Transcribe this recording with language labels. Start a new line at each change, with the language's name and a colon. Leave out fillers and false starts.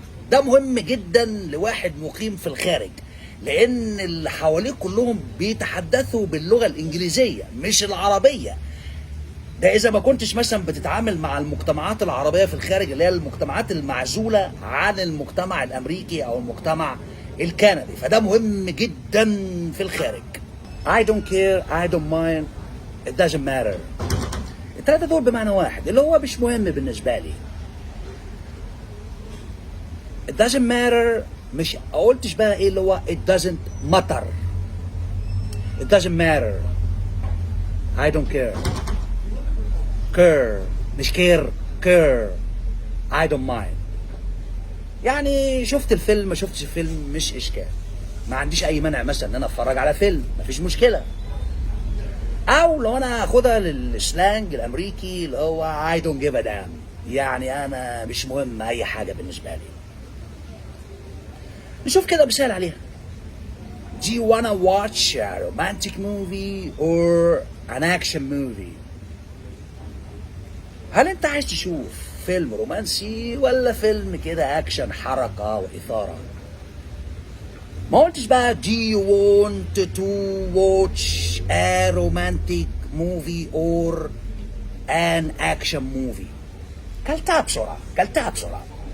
Arabic: ده مهم جدا لواحد مقيم في الخارج، لان اللي حواليك كلهم بيتحدثوا باللغه الانجليزيه مش العربيه. ده اذا ما كنتش مثلا بتتعامل مع المجتمعات العربيه في الخارج اللي هي المجتمعات المعزوله عن المجتمع الامريكي او المجتمع الكندي، فده مهم جدا في الخارج.
English: I don't care I don't mind it doesn't matter.
Arabic: التلاتة دول بمعنى واحد اللي هو مش مهم بالنسبة لي.
English: it doesn't matter
Arabic: مش قلتش بقى ايه اللي هو
English: it doesn't matter. it doesn't matter I don't care care مش care care I don't mind.
Arabic: يعني شفت الفيلم ما شفتش الفيلم مش اشكال، ما عنديش اي مانع مثلا ان انا اتفرج على فيلم مفيش مشكله. او لو انا هاخدها للسلانج الامريكي اللي هو
English: I don't give a damn،
Arabic: يعني انا مش مهم اي حاجه بالنسبه لي. نشوف كده مثال عليها.
English: Do you wanna watch a romantic movie or an action movie؟
Arabic: هل انت عايز تشوف فيلم رومانسي ولا فيلم كده اكشن حركه واثاره؟ ما قلتش بقى
English: do you want to watch a romantic movie or an action movie؟
Arabic: كلتها بسرعة كلتها بسرعة.